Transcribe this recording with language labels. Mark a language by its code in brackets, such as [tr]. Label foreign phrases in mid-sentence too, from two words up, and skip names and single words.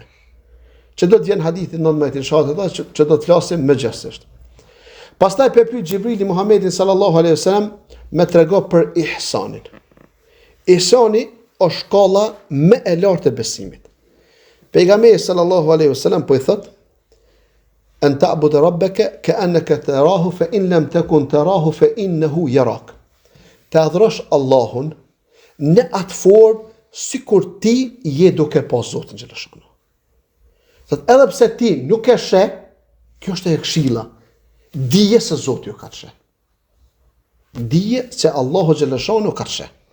[sq] Që do të vjen hadithi 19 inshallah, që do të flasim më gjashtësisht. Pastaj pyet Xhibrili Muhammedin [ar] صلى الله عليه وسلم [sq] me trego për ihsanin. Ihsani është shkolla më e lartë e besimit. Pejgamberi [ar] صلى الله عليه وسلم [sq] po i thot: [ar] "أن تعبد ربك كأنك تراه فإن لم تكن تراه فإنه يراك." [sq] Të adhurosh Allahun në atë formë sikur ti je duke pa Zotin xhaleshano. Thot edhe pse ti nuk e sheh, kjo është e këshilla. Dije se Zoti ju ka sheh. Dije se Allahu xhaleshano ka sheh.